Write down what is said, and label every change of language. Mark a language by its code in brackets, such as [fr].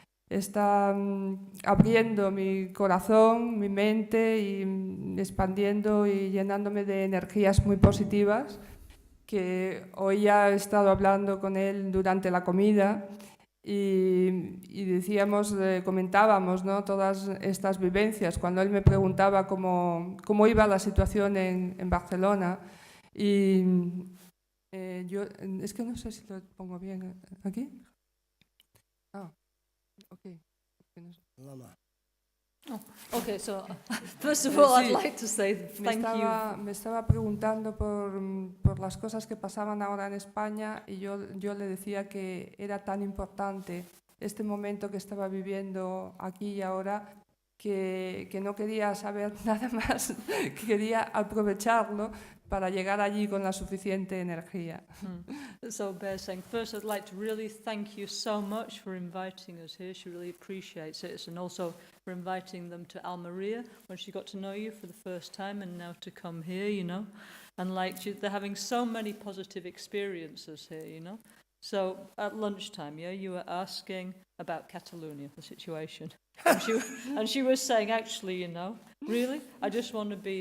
[es] Está abriendo mi corazón, mi mente, y expandiendo y llenándome de energías muy positivas, que hoy ya he estado hablando con él durante la comida y decíamos, comentábamos, ¿no?, todas estas vivencias cuando él me preguntaba cómo iba la situación en Barcelona. Y yo, es que no sé si lo pongo bien aquí. Ok. Lama. [en] Okay, so first of all, I'd like to say thank you. [es] Me estaba preguntando por las cosas que pasaban ahora en España, y yo le decía que era tan importante este momento que estaba viviendo aquí y ahora que no quería saber nada más, que quería aprovecharlo para llegar allí con la suficiente energía. [en] So Bear's saying, first I'd like to really thank you so much for inviting us here. She really appreciates it, and also for inviting them to Almeria when she got to know you for the first time, and now to come here, and they're having so many positive experiences here, So at lunchtime, you were asking about Catalonia, the situation, and she was saying, actually, really, I just want to